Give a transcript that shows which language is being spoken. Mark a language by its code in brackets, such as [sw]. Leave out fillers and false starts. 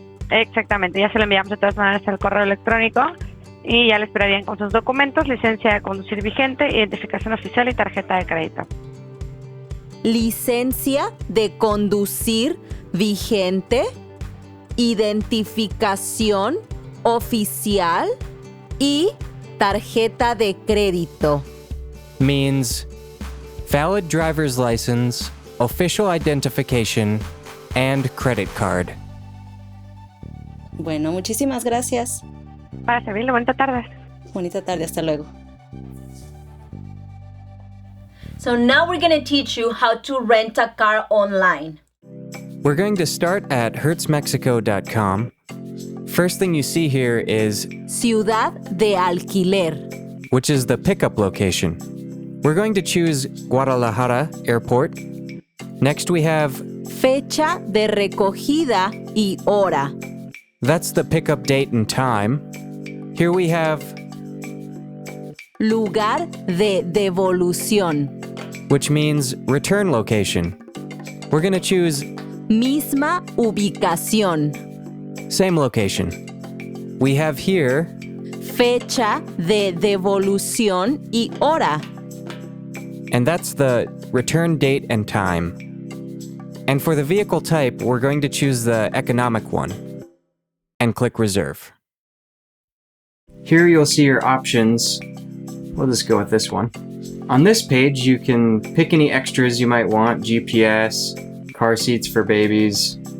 [es] Exactamente, ya se lo enviamos de todas maneras al correo electrónico y ya le esperarían con sus documentos, licencia de conducir vigente, identificación oficial y tarjeta de crédito. Licencia de conducir vigente, identificación oficial y tarjeta de crédito. [en] Means valid driver's license, official identification, and credit card. [es] Bueno, muchísimas gracias. Para servirle, bonita tarde. Bonita tarde, hasta luego. [en] So now we're going to teach you how to rent a car online. We're going to start at hertzmexico.com. First thing you see here is, [es] Ciudad de alquiler. [en] which is the pickup location. We're going to choose Guadalajara Airport. Next we have, [es] Fecha de recogida y hora. [en] that's the pickup date and time. Here we have, [es] Lugar de devolución. [en] which means return location. We're going to choose [es] Misma ubicación. [en] same location. We have here, [es] Fecha de devolución y hora. [en] and that's the return date and time. And for the vehicle type, we're going to choose the economic one and click reserve. Here you'll see your options. We'll just go with this one. On this page, you can pick any extras you might want, GPS, car seats for babies.